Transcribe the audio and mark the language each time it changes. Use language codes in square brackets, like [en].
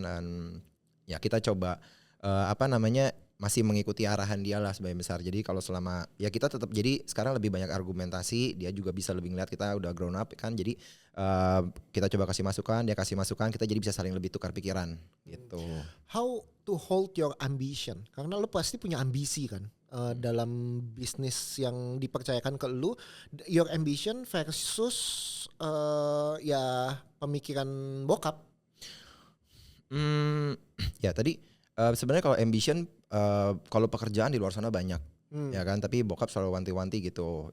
[id] Dan ya kita coba masih mengikuti arahan dia lah sebagian besar. Jadi kalau selama ya kita tetap, jadi sekarang lebih banyak argumentasi, dia juga bisa lebih ngeliat kita udah [en] grown up [id] kan. Jadi kita coba kasih masukan, dia kasih masukan, kita jadi bisa saling lebih tukar pikiran gitu. [en] How to hold your ambition? [id] Karena lu pasti punya ambisi kan dalam bisnis yang dipercayakan ke lu. [en] Your ambition versus [id] ya pemikiran bokap. Ya tadi sebenarnya kalau ambition, kalau pekerjaan di luar sana banyak ya kan, tapi bokap selalu wanti-wanti gitu.